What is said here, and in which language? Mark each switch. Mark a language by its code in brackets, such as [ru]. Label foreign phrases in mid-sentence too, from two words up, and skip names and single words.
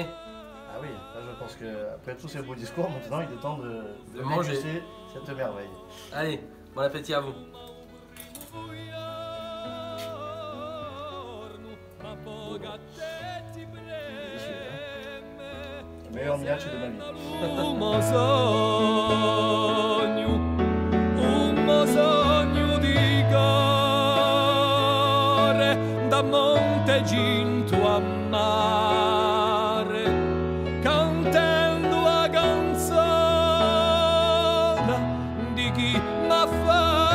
[fr] Ah oui, là je pense qu'après tous ces beaux discours, maintenant il est temps de manger déguster cette merveille. Allez, bon appétit à vous. Délicieux, hein? Le meilleur migliacci de ma vie. [co] Un sogno di cuore da Monte Ginto a mare, cantando a canzone di chi m'ha fatto